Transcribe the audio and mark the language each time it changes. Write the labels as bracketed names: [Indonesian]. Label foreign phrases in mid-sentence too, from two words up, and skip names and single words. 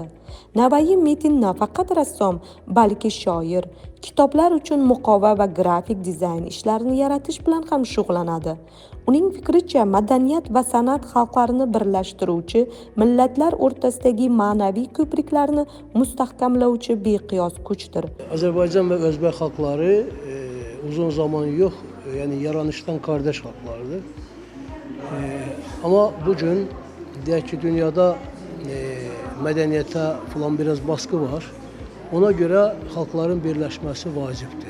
[Uzbek] Navai Metin nafaqat rassom, balki shoir, kitoblar uchun muqova va grafik dizayn ishlarini yaratish bilan ham shug'ullanadi. Uning fikricha, madaniyat va san'at xalqlarni birlashtiruvchi, millatlar o'rtasidagi ma'naviy ko'priklarni mustahkamlovchi beqiyos kuchdir. [Turkish] Azerbaycan ve Özbek halkları uzun zaman yok, yani yaranıştan kardeş halklardır. Ama bugün diğer ki dünyada medeniyete falan biraz baskı var. Ona göre halkların birleşmesi vaciptir.